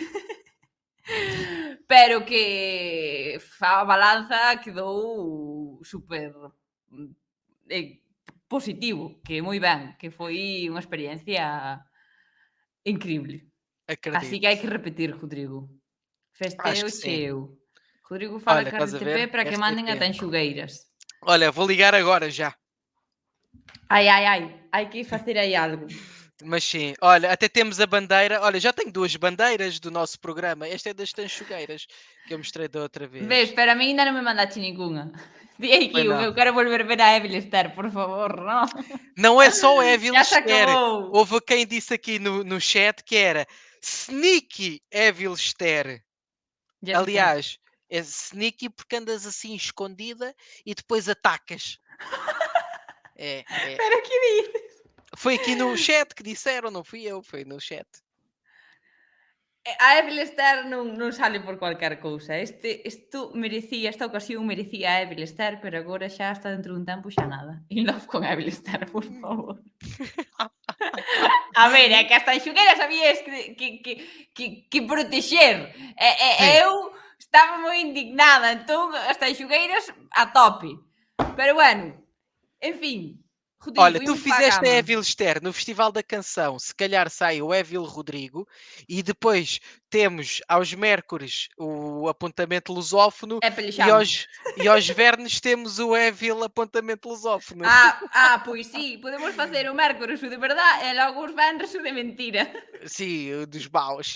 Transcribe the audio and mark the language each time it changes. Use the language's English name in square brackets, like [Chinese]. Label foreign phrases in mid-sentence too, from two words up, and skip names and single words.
[Galician] pero que a balanza quedou super positivo, que moi ben, que foi unha experiencia increíble. Así que hai que repetir, Rodrigo. Festeo [Portuguese] Acho que sim. [Galician] cheo. Rodrigo fala [Portuguese] Olha, [Galician] que [Portuguese] estás a ver? [Galician] RTP para que [Portuguese] Esta é [Galician] mandem a [Portuguese] pena. [Galician] Tanxugueiras. [Portuguese] Olha, vou ligar agora já. [Galician] Ai, hai que facer aí algo. [Portuguese] Mas sim, olha, até temos a bandeira. Olha, já tenho 2 bandeiras do nosso programa. Esta é das Tanxugueiras, que eu mostrei da outra vez. [Galician] Ves, pero a mí ainda non me mandaste ninguna. Di aí que [Portuguese] Pois não. [Galician] eu quero volver ver a Evil Esther, por favor, non? [Portuguese] Não é só Evil Já se Esther. acabou. Houve quem disse aqui no chat que era Sneaky Evil Esther. Já se Aliás, é sneaky porque andas assim escondida e depois atacas. É. [Galician] Espera que dices. [Portuguese] Foi aqui no chat que disseram, não fui eu, foi no chat. [Galician] A Evil Esther non sale por cualquier cousa. Esta ocasión merecía a Evil Esther, pero agora xa hasta dentro dun tempo xa nada. [English] In love [Galician] con Evil Esther, por favor. A ver, é que as Tanxugueiras sabías que protexer. Eu estaba moi indignada, entón as Tanxugueiras a tope. Pero bueno, en fin. Rodrigo, [Portuguese] Olha, tu [Galician] imos para a [Portuguese] fizeste a [Galician] cama. [Portuguese] Evil Esther no Festival da Canção, se calhar sai o Evil Rodrigo e depois temos aos Mércores o apontamento lusófono e aos Vernes temos o Evil apontamento lusófono. [Galician] Pois sí, podemos facer o mércores o de verdade e logo os venres o de mentira. [Portuguese] Sim, o dos baus.